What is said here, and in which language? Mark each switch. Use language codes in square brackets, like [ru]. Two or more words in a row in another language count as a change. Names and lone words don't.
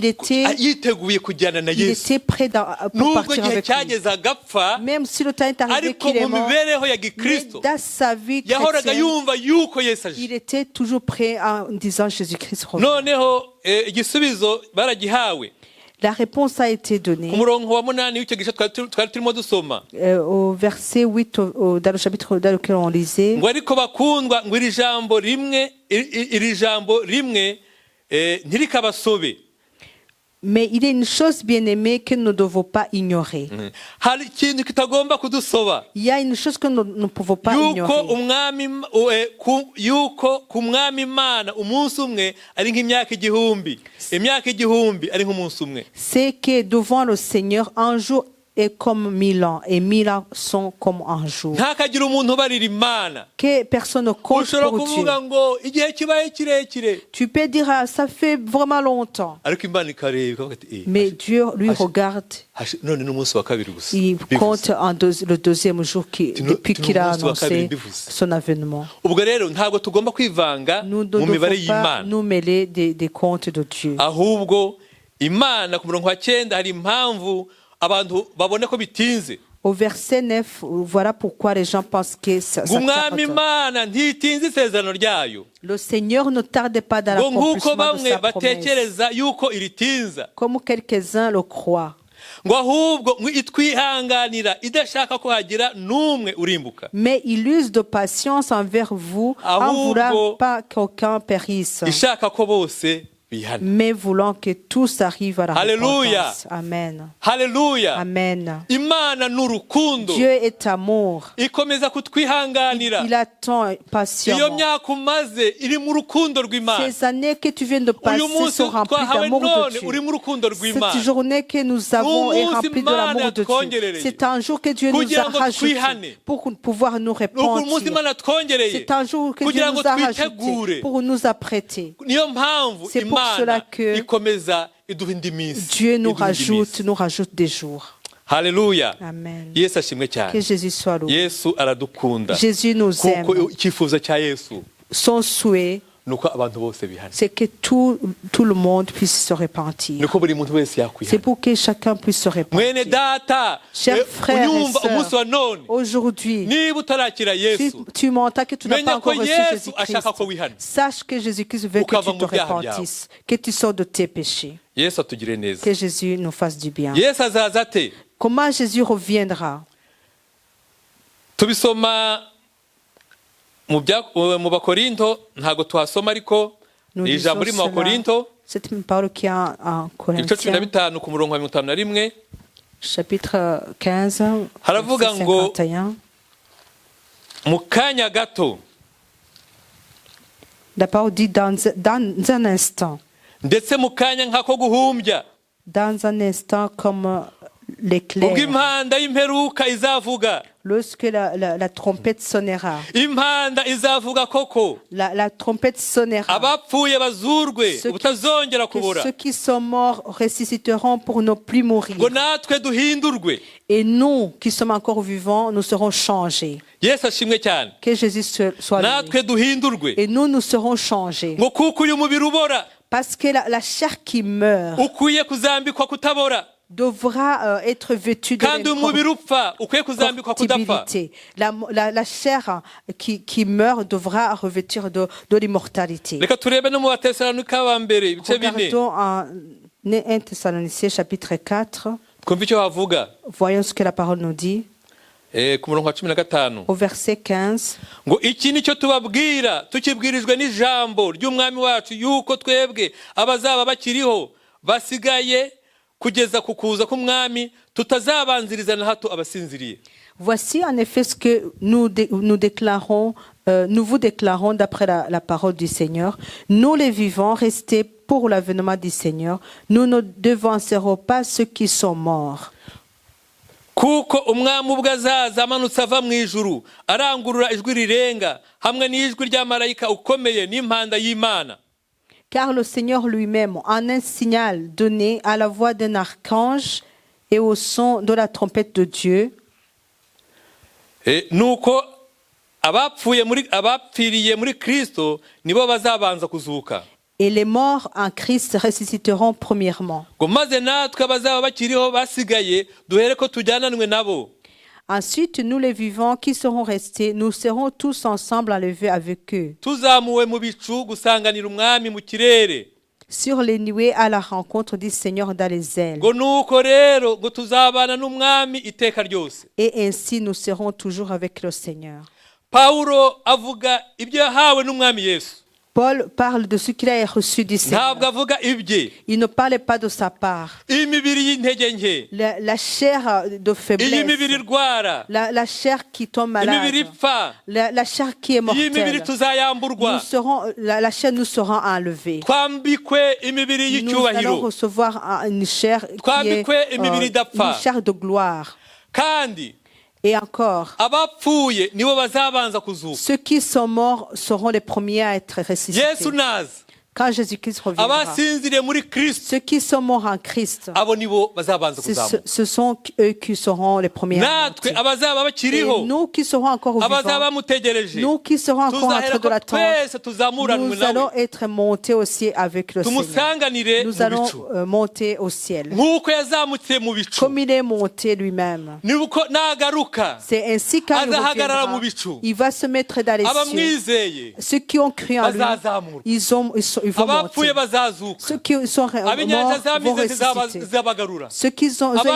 [rw] yiteguye kujyana na Yesu, [fr] était prêt pour [rw] nubwo [fr] partir [rw] igihe [fr] avec lui. [rw] cyageze agapfa, [fr] Même si le temps est arrivé [rw] ariko [fr] qu'il est [rw] mu [fr] mort, [rw] mibereho ya [fr] mais [rw] gikristo [fr] dans sa vie [rw] yahoraga [fr] chrétienne, [rw] yumva yuko Yesu aje. [fr] il était toujours prêt en disant Jésus-Christ revient. [rw] Noneho igisubizo baragihawe [fr] La réponse a été donnée [rw] ku murongo wa 8 w'icyo gice twari turimo dusoma, [fr] au verset 8 dans le chapitre dans lequel on lisait. [rw] ngo ariko bakundwa, ngo iri jambo rimwe ntirikabasobe. [fr] Mais il y a une chose bien aimée que nous ne devons pas ignorer. [rw] Hari ikintu kitagomba kudusoba, [fr] Il y a une chose que nous ne pouvons pas [rw] yuko [fr] ignorer. [rw] yuko ku mwami Imana umunsi umwe ari nk'imyaka igihumbi, imyaka igihumbi ari nk'umunsi umwe. [fr] C'est que devant le Seigneur, un jour est comme 1000 ans et 1000 ans sont comme un jour. [rw] Ntakagira umuntu ubarira Imana. [fr] Que personne ne compte [rw] Ushobora [fr] pour Dieu. [rw] kuvuga ngo igihe kibaye kirekire, [fr] Tu peux dire, ah, ça fait vraiment longtemps. [rw] ariko Imana ikareba ikavuga ati [fr] Mais Dieu, lui, regarde, [rw] none n'umunsi wa kabiri gusa. [fr] il compte le deuxième jour depuis qu'il a annoncé [rw] bivuze. [fr] son avènement. [rw] Ubwo rero ntabwo tugomba kwivanga [fr] Nous ne [rw] mu mibare [fr] devons pas [rw] y'Imana, [fr] nous mêler des comptes de Dieu. [rw] ahubwo Imana ku murongo wa 9 hari impamvu abantu babone ko bitinze. [fr] Au verset 9, voilà pourquoi les gens pensent que ça [rw] ngo umwami [fr] tarde. [rw] Imana ntitinze isezerano ryayo, [fr] Le Seigneur ne tarde pas dans [rw] ngo nk'uko [fr] l'accomplissement de [rw] bamwe [fr] sa promesse, [rw] batekereza yuko iritinza, [fr] comme quelques-uns le croient. [rw] ngo ahubwo ngo itwihanganira idashaka ko hagira n'umwe urimbuka, [fr] Mais il use de patience envers vous, en [rw] Ahubwo, [fr] voulant pas qu'aucun périsse, [rw] ishaka ko bose bihana. [fr] mais voulant que tous arrivent à la Alléluia. repentance. [rw] Amen. Haleluya. Amen. Imana n'urukundo [fr] Dieu est amour. [rw] ikomeza kutwihanganira. [fr] Il attend [rw] Iyo [fr] patiemment. [rw] myaka umaze iri mu rukundo rw'Imana, [fr] Ces années que tu viens de [rw] uyu [fr] passer [rw] munsi [fr] sont remplies [rw] twahawe [fr] d'amour de [rw] none [fr] Dieu. [rw] uri mu rukundo rw'Imana, [fr] Cette journée que nous avons est [rw] Umunsi [fr] remplie de [rw] Imana [fr] l'amour de Dieu. [rw] yatwongerereye. [fr] C'est un jour que Dieu nous [rw] Kugira [fr] a [rw] ngo [fr] rajouté [rw] twihane. [fr] pour pouvoir nous [rw] umunsi [fr] repentir. [rw] Imana twongereye [fr] C'est un jour que Dieu [rw] kugira [fr] nous [rw] ngo [fr] a rajouté [rw] twitegure. [fr] pour nous apprêter. [rw] Niyo mpamvu [fr] C'est pour cela [rw] Imana [fr] que [rw] ikomeza iduha indi minsi, Dieu nous iduha indi minsi. [fr] rajoute des jours. [rw] Haleluya. Amen. Yesu ashimwe [fr] Que [rw] cyane. [fr] Jésus soit loué. [rw] Yesu aradukunda, [fr] Jésus nous aime. [rw] kuko icyifuzo cya Yesu [fr] Son souhait, [rw] nuko abantu bose bihana, [fr] c'est que tout le monde puisse se repentir. [rw] nuko buri muntu wese [fr] C'est [rw] yakwihana. [fr] pour que chacun puisse se [rw] Mwene [fr] repentir. [rw] data, [fr] Chers frères et [rw] unyumva [fr] sœurs, [rw] umunsi wa none, [fr] Aujourd'hui, [rw] niba utarakira Yesu, [fr] tu m'entends que tu n'as [rw] menya [fr] pas [rw] ko [fr] encore reçu [rw] Yesu [fr] Jésus-Christ. [rw] ashaka ko wihana. [fr] Sache que Jésus-Christ veut que [rw] Ukava [fr] tu te [rw] mu byaha [fr] repentisses, que tu sors de tes péchés. [rw] Yesu atugire neza. [fr] Que Jésus nous fasse du bien. [rw] Yesu azaza ate? [fr] Comment Jésus reviendra? [rw] tubisoma mu bakorinto, ntabwo tuhasoma ariko [fr] Nous [rw] ni ijambo [fr] lisons [rw] riri mu [fr] cela. [rw] bakorinto [fr] C'est une parole qui est en [rw] ibice 15 [fr] Corinthiens, [rw] ku murongo wa 51. [fr] chapitre 15, [rw] Haravuga [fr] verset [rw] ngo [fr] 51. [rw] mu kanya gato [fr] La parole dit dans un instant. [rw] ndetse mu kanya nk'ako guhumbya [fr] Dans un instant comme [rw] ubwo [fr] l'éclair. [rw] impanda y'imperuka izavuga, [fr] Lorsque la trompette sonnera. [rw] impanda izavuga koko, [fr] La trompette sonnera. [rw] abapfuye bazurwe [fr] Ceux qui- [rw] ubutazongera [fr] Que kubura, ceux qui sont morts ressusciteront pour ne plus mourir. [rw] ngo natwe duhindurwe. [fr] Et nous qui sommes encore vivants, nous serons changés. [rw] Yesu ashimwe cyane. [fr] Que Jésus soit loué. [rw] Natwe duhindurwe, [fr] Et nous serons changés. [rw] ngo kuko uyu mubiri ubora [fr] Parce que la chair qui meurt [rw] ukwiye kuzambikwa kutabora, [fr] devra être vêtue de [rw] kandi umubiri upfa ukwiye kuzambikwa kudapfa. [fr] l'incorruptibilité. La chair qui meurt devra revêtir de l'immortalité. [rw] Reka turebe no mu Batesalonika ba mbere ibice 4 [fr] Regardons en 1 Thessaloniciens chapitre 4. [rw] twumve icyo havuga. [fr] Voyons ce que la parole nous dit. [rw] Ku murongo wa 15 [fr] Au verset 15. [rw] ngo iki nicyo tubabwira tukibwirijwe n'ijambo ry'umwami wacu, yuko twebwe abazaba bakiriho basigaye kugeza ku kuza k'umwami tutazabanziriza na hato abasinziriye. [fr] Voici en effet ce que nous déclarons, nous vous déclarons d'après la parole du Seigneur. Nous les vivants, restés pour l'avènement du Seigneur, nous ne devancerons pas ceux qui sont morts. [rw] Kuko umwami ubwo azaza amanutse ava mu ijuru arangurura ijwi rirenga hamwe n'ijwi rya marayika ukomeye n'impanda y'Imana. [fr] Car le Seigneur lui-même, en un signal donné à la voix d'un archange et au son de la trompette de Dieu, [rw] Nuko abapfiriye muri Kristo nibo bazabanza kuzuka. [fr] et les morts en Christ ressusciteront premièrement. [rw] Ngo maze natwe abazaba bakiriho basigaye duhere ko tujyananwe nabo. [fr] Ensuite, nous les vivants qui serons restés, nous serons tous ensemble enlevés avec eux [rw] Tuzamuwe mu bicu gusanganira umwami mu kirere. [fr] sur les nuées à la rencontre du Seigneur dans les ailes. [rw] Ngo nuko rero ngo tuzabana n'umwami iteka ryose. [fr] Et ainsi, nous serons toujours avec le Seigneur. [rw] Paulo avuga ibyo yahawe n'umwami Yesu. [fr] Paul parle de ce qu'il a reçu du Seigneur. [rw] Ntabwo avuga ibye. [fr] Il ne parle pas de sa part. [rw] Imibiri y'intege nke, [fr] La chair de [rw] iyi mibiri [fr] faiblesse, [rw] irwara, [fr] la chair qui tombe [rw] imibiri [fr] malade, [rw] ipfa, [fr] la chair qui est [rw] iyi mibiri [fr] mortelle, [rw] tuzayamburwa, [fr] la chair nous sera enlevée. [rw] twambikwe imibiri [fr] Nous allons [rw] y'icyubahiro, [fr] recevoir une chair qui est [rw] twambikwe imibiri idapfa. [fr] une chair de gloire. [rw] Kandi [fr] Et encore, [rw] abapfuye nibo bazabanza kuzuka. [fr] ceux qui sont morts seront les premiers à être ressuscités. [rw] Yesu naza, [fr] Quand Jésus-Christ reviendra, [rw] abasinziriye muri Kristo [fr] ceux qui sont morts en Christ, [rw] abo nibo bazabanza kuzamuka. [fr] ce sont eux qui seront les premiers à [rw] Natwe [fr] monter. [rw] abazaba [fr] Et [rw] bakiriho, [fr] nous qui serons encore [rw] abazaba [fr] vivants, [rw] bamutegereje, [fr] nous qui serons encore en train [rw] tuzahera [fr] de [rw] ko [fr] l'attendre, [rw] twese tuzamuranwe [fr] nous allons [rw] nawe, [fr] être montés aussi avec le Seigneur. [rw] tumusanganire [fr] Nous [rw] mu [fr] allons [rw] bicu [fr] monter au ciel. [rw] nk'uko yazamutse mu bicu. [fr] Comme il est monté lui-même. [rw] Nibuko nagaruka [fr] C'est ainsi quand il [rw] azahagarara [fr] reviendra, [rw] mu bicu, [fr] il va se mettre dans les cieux. [rw] abamwizeye [fr] Ceux qui ont cru en lui, [rw] bazazamurwa, [fr] ils vont [rw] abapfuye [fr] monter. [rw] bazazuka, [fr] Ceux qui sont [rw] abinyanja [fr] morts vont [rw] zamize [fr] ressusciter. [rw] zizabagarura. [fr] Ceux qui ont [rw] Abari